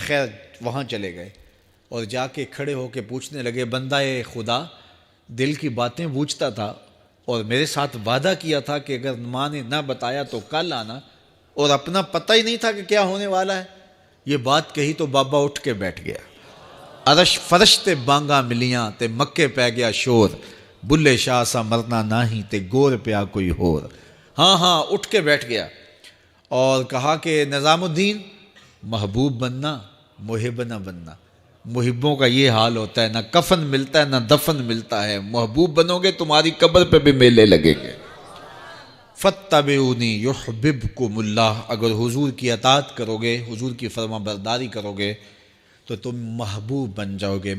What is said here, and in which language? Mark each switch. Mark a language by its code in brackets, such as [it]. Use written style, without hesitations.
[ur] خیر وہاں چلے گئے اور جا کے کھڑے ہو کے پوچھنے لگے, بندہ خدا دل کی باتیں بوجھتا تھا اور میرے ساتھ وعدہ کیا تھا کہ اگر ماں نے نہ بتایا تو کل آنا, اور اپنا پتہ ہی نہیں تھا کہ کیا ہونے والا ہے. یہ بات کہی تو بابا اٹھ کے بیٹھ گیا. [pa] عرش فرش تے بانگا ملیاں تے مکے پہ گیا شور, بلے شاہ سا مرنا ناہی تے گور پیا کوئی ہور. [ur] ہاں اٹھ کے بیٹھ گیا اور کہا کہ نظام الدین محبوب بننا محب نہ بننا. محبوں کا یہ حال ہوتا ہے, نہ کفن ملتا ہے نہ دفن ملتا ہے. محبوب بنو گے تمہاری قبر پہ بھی میلے لگیں گے. [ar] فاتبعونی یحببکم اللہ, [ur] اگر حضور کی اطاعت کرو گے, حضور کی فرما برداری کرو گے تو تم محبوب بن جاؤ گے.